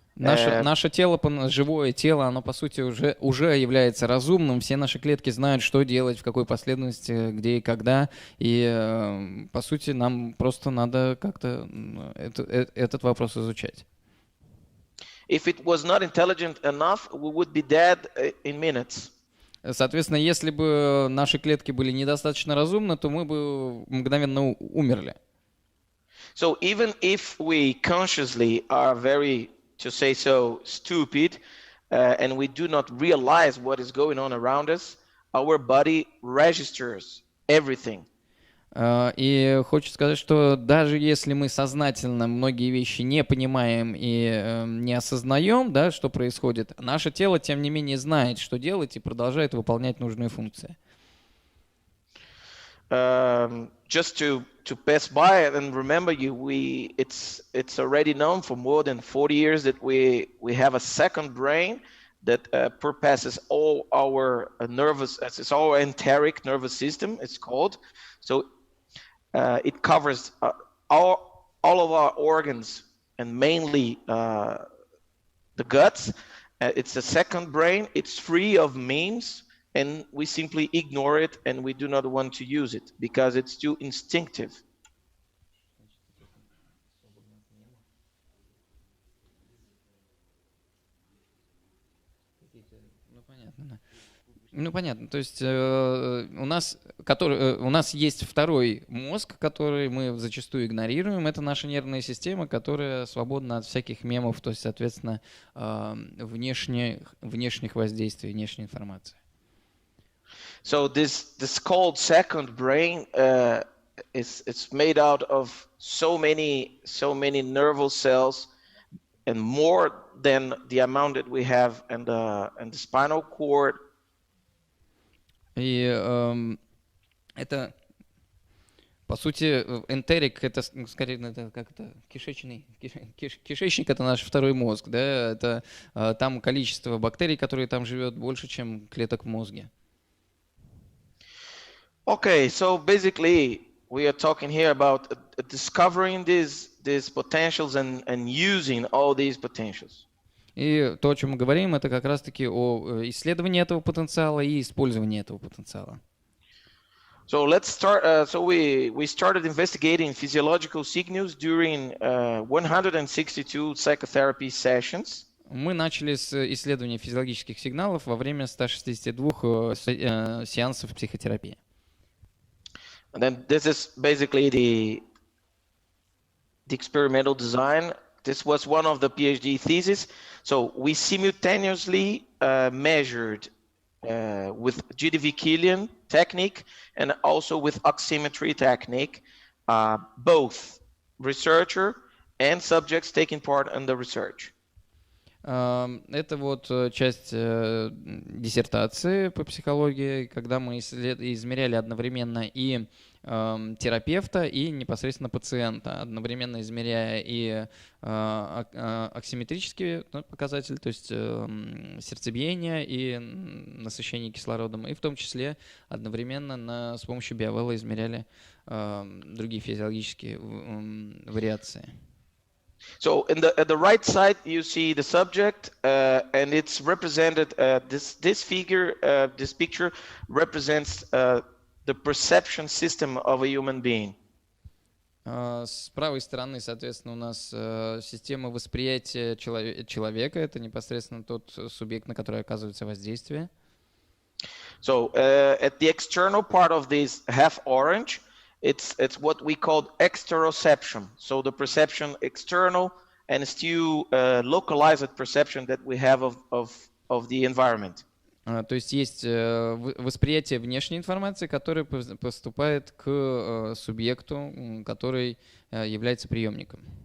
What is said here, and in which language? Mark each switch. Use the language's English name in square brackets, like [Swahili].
[Russian] Наше тело, живое тело, оно по сути уже является разумным. Все наши клетки знают, что делать, в какой последовательности, где и когда. И по сути нам просто надо как-то этот вопрос изучать. [English] If it was not intelligent enough, we would be dead in minutes. [Russian] Соответственно, если бы наши клетки были недостаточно разумны, то мы бы мгновенно умерли. [English] So even if we consciously are very, to say so, stupid, and we do not realize what is going on around us, our body registers everything. [Russian] И хочу сказать, что даже если мы сознательно многие вещи не понимаем и не осознаем, да, что происходит, наше тело, тем не менее, знает, что делать и продолжает выполнять нужные функции. [English] Just to pass by and remember you, it's already known for more than 40 years that we have a second brain that purposes all our it's our enteric nervous system, it's called. So it covers all of our organs and mainly the guts. It's a second brain. It's free of memes, and we simply ignore it, and we do not want to use it because it's too instinctive. [Russian] Ну, понятно. То есть у нас есть второй мозг, который мы зачастую игнорируем. Это наша нервная система, которая свободна от всяких мемов, то есть, соответственно, внешних воздействий, внешней информации. [English] So this called second brain it's made out of so many nervous cells and more than the amount that we have in the spinal cord. [Russian] И это, по сути, энтерик, это скорее это как это кишечник, это наш второй мозг, да, это там количество бактерий, которые там живет, больше, чем клеток в мозге. [English] Okay, so basically we are talking here about discovering these potentials and using all these potentials. [Russian] И то, о чем мы говорим, это как раз-таки о исследовании этого потенциала и использовании этого потенциала. [English] So let's start. So we started investigating physiological signals during 162 psychotherapy sessions. [Russian] Мы начали с исследования физиологических сигналов во время 162 сеансов психотерапии. [English] And then this is basically the experimental design. This was one of the Ph.D. theses. So we simultaneously measured with GDV Killian technique and also with oximetry technique, both researcher and subjects taking part in the research. [Russian] Это вот часть диссертации по психологии, когда мы измеряли одновременно и терапевта, и непосредственно пациента, одновременно измеряя и оксиметрические показатели, то есть сердцебиение и насыщение кислородом, и в том числе одновременно с помощью биовелла измеряли другие физиологические вариации. [English] So at the right side you see the subject, and it's represented. This picture represents the perception system of a human being. [Russian] С правой стороны, соответственно, у нас система восприятия человека. Это непосредственно тот субъект, на который оказывается воздействие. [English] So at the external part of this half orange, it's what we call exteroception. So the perception external and still localized perception that we have of the environment. [Russian] То есть есть восприятие внешней информации, которая поступает к субъекту, который является приемником.